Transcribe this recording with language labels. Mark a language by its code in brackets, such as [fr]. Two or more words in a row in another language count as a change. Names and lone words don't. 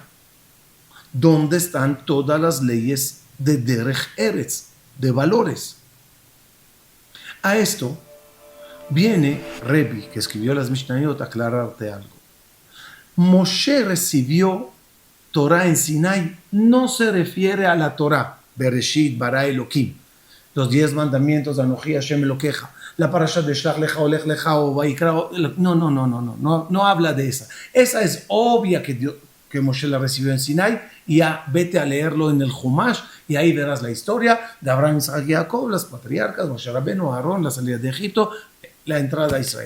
[es] ¿Dónde están todas las leyes de [he] דרך ארץ, [es] de valores? A esto Viene Rebbi, que escribió las Mishnayot, a aclararte algo. Moshe recibió Torah en Sinai, no se refiere a la Torah, [he] בראשית ברא אלהים, [es] los 10 mandamientos, [he] אנכי השם אלקיך, [es] la parasha de Shlach Lecha o Lech Lecha o Vaikra, no habla de esa. Esa es obvia que Moshe la recibió en Sinai, y ya vete a leerlo en el Chumash, y ahí verás la historia de Abraham, Isaac y Jacob, las patriarcas, Moshe Rabbeinu, Aarón, la salida de Egipto, la entrada a Israel.